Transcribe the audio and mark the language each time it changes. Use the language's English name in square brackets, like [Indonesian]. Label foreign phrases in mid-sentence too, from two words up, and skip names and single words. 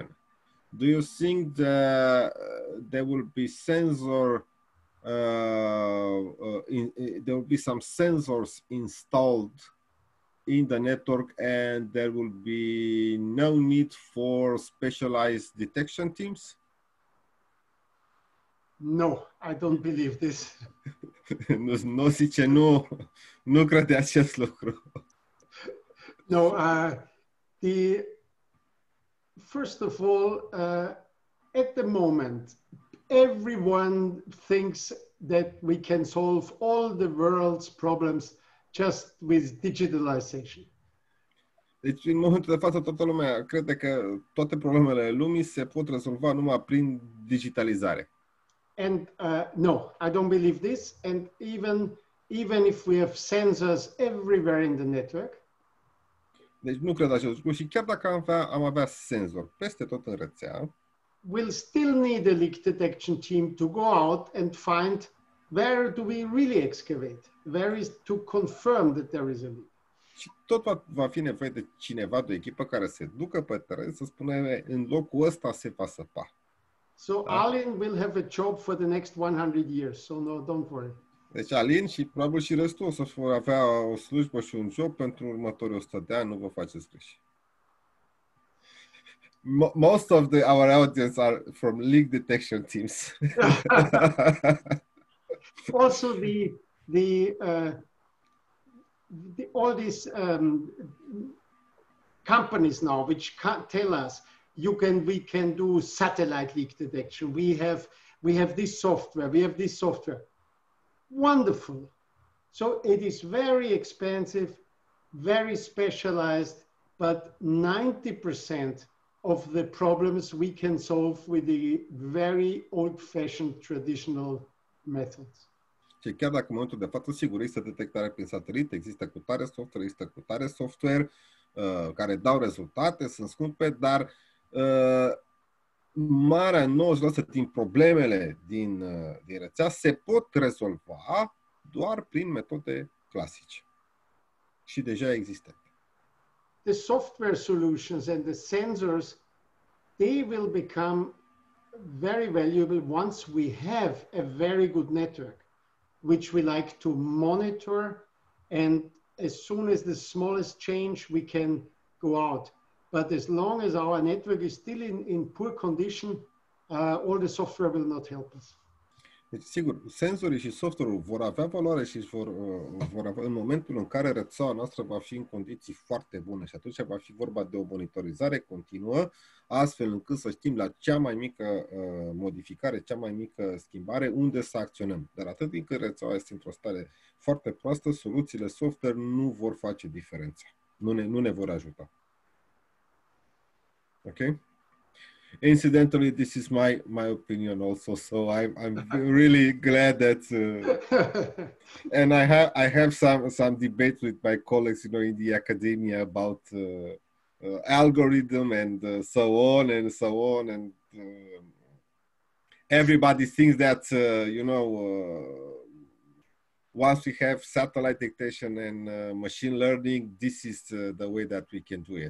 [English] Do you think there will be there will be some sensors installed in the network and there will be no need for specialized detection teams? No, I don't believe this. [Romanian] Nu zice, nu crede acest lucru. [English] No, first of all, at the moment, everyone thinks that we can solve all the world's problems just with digitalization. [Romanian] Deci, în momentul de față, toată lumea crede că toate problemele lumii se pot rezolva numai prin digitalizare. [English] And no, I don't believe this. And even if we have sensors everywhere in the network, [Romanian] deci nu cred acest lucru și chiar dacă am avea senzor peste tot în rețea, [English] we'll still need a leak detection team to go out and find where do we really excavate, where is to confirm that there is a leak. [Romanian] Și tot va fi nevoie de cineva, de o echipă care se ducă pe teren să spună în locul ăsta se va săpa. [English] So Alin will have a job for the next 100 years, so no, don't worry. [Romanian] Deci Alin și probabil și restul o să avea o slujbă și un job pentru următorii 100 de ani, nu vă faceți griji. [English] Most of our audience are from leak detection teams. Also, all these companies now, which can't tell us we can do satellite leak detection. We have this software. We have this software. Wonderful. So it is very expensive, very specialized, but 90% of the problems we can solve with the very old-fashioned traditional methods. [Romanian] Și chiar dacă în momentul de față, sigur, există detectare prin satelit, există cu tare software, există cu tare software care dau rezultate, sunt scumpe, dar marea 90% din problemele din rețea se pot rezolva doar prin metode clasice și deja existente. [English] The software solutions and the sensors, they will become very valuable once we have a very good network, which we like to monitor, and as soon as the smallest change, we can go out. But as long as our network is still in poor condition, all the software will not help us. [Romanian] Deci, sigur, senzorii și software-ul vor avea valoare și vor avea în momentul în care rețeaua noastră va fi în condiții foarte bune și atunci va fi vorba de o monitorizare continuă, astfel încât să știm la cea mai mică modificare, cea mai mică schimbare, unde să acționăm. Dar atât timp cât rețeaua este într-o stare foarte proastă, soluțiile software nu vor face diferența. Nu ne vor ajuta. [English] Okay? Incidentally, this is my opinion also. So I'm really glad that, and I have some debate with my colleagues, in the academia about algorithm and so on and so on, and everybody thinks that once we have satellite detection and machine learning, this is the way that we can do it.